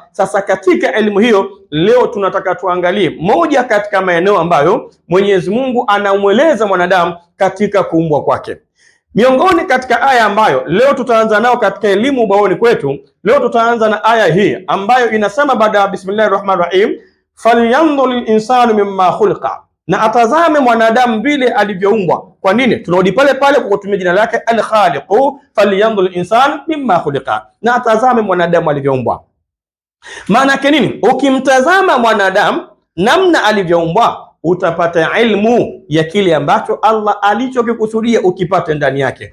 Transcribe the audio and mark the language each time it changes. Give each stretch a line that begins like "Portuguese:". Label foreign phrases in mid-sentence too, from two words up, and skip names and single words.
Swahili: Sasa katika elimu hiyo leo tunataka tuangalie moja katika maeneo ambayo Mwenyezi Mungu anamweleza mwanadamu katika kuumbwa kwake. Miongoni katika aya ambayo leo tutaanza nao katika elimu ubaoni kwetu, leo tutaanza na aya hii ambayo inasema baada ya
Arabic: بسم الله الرحمن الرحيم, فلينظر الإنسان مم خلق,
Swahili: na atazame mwanadamu vile alivyoumbwa. Kwa nini? Tunarudi pale pale kwa kutumia jina lake al-Khaliqu,
Arabic: فلينظر الإنسان مم خلق,
Swahili: na atazame mwanadamu alivyoumbwa. Maana yake nini? Ukimtazama mwanadamu namna alivyoumbwa utapata ilmu ya kile ambacho Allah alichokikusudia ukipate ndani yake.